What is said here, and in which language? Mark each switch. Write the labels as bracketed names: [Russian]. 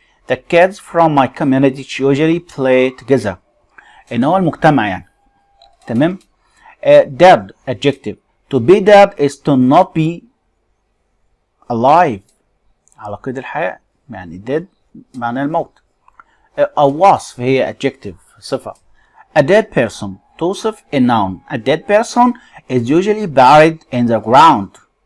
[English] The kids from my community usually play together. [Arabic] إن هو المجتمع يعني. تمام؟ [English] Dead, adjective. To be dead is to not be alive. [Arabic] على قيد الحياة. يعني dead معناه الموت. [English] A wasp هي adjective, صفة. A dead person. توصف a noun. A dead person is usually buried in the ground.